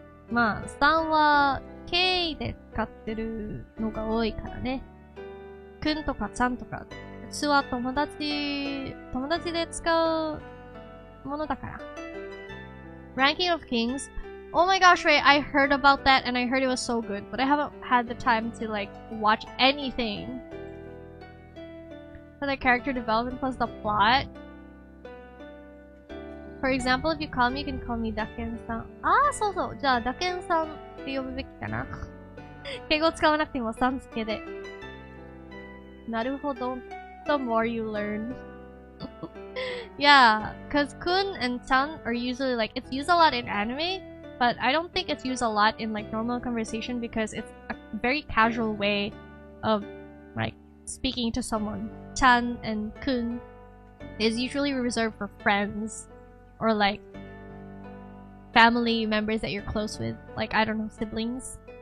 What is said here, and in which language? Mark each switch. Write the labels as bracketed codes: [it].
[ja] まあ、san は敬意で使ってるのが多いからね。くんとかちゃんとか、普通は友達で使うものだから。 [en] Ranking of Kings. Oh my gosh, wait, I heard about that and I heard it was so good, but I haven't had the time to like watch anything. For the character development plus the plot. For example, if you call me, you can call me Daken-san. [ja] そうそう。じゃあ、Daken-san って呼ぶべきかな。敬語使わなくてもさん付けで。なるほど。 [en] The more you learn. Yeah, because kun and chan are usually like, it's used a lot in anime, but I don't think it's used a lot in like normal conversation because it's a very casual way of like speaking to someone. Chan and kun is usually reserved for friends or like family members that you're close with, like I don't know, siblings.